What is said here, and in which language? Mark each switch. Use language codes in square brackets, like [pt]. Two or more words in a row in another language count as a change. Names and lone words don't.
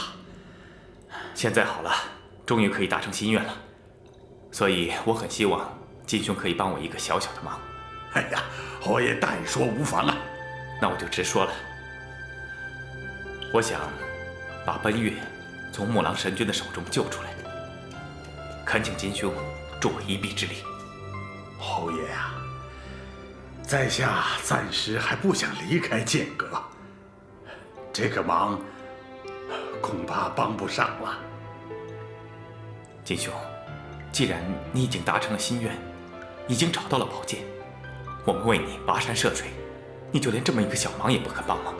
[zh] 現在好了，終於可以達成心願了，所以我很希望金兄可以幫我一個小小的忙。哎呀，侯爺但說無妨啊。那我就直說了，我想把奔月從木狼神君的手中救出來，懇請金兄助我一臂之力。侯爺啊，在下暫時還不想離開劍閣，這個忙恐怕幫不上了。金兄，既然你已經達成了心願，已經找到了寶劍，我們為你跋山涉水，你就連這麼一個小忙也不肯幫嗎？